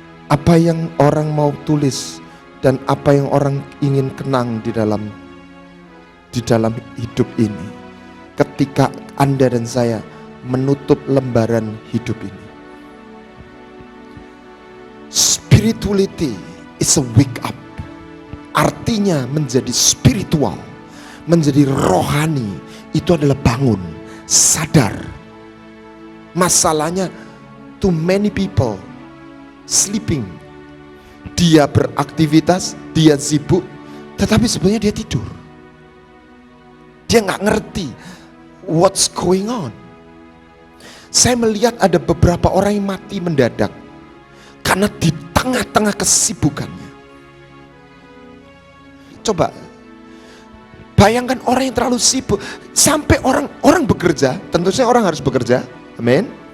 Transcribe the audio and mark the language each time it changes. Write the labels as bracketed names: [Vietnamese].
[Indonesian] Apa yang orang mau tulis dan apa yang orang ingin kenang di dalam hidup ini ketika Anda dan saya menutup lembaran hidup ini? [English] Spirituality is a wake up. [Indonesian] Artinya menjadi spiritual, menjadi rohani, itu adalah bangun, sadar. Masalahnya [English] too many people sleeping. [Indonesian] Dia beraktivitas, dia sibuk, tetapi sebenarnya dia tidur. Dia nggak ngerti [English] what's going on. [Indonesian] Saya melihat ada beberapa orang yang mati mendadak karena di tengah-tengah kesibukannya. Coba bayangkan orang yang terlalu sibuk sampai orang bekerja, tentu saja orang harus bekerja, amin.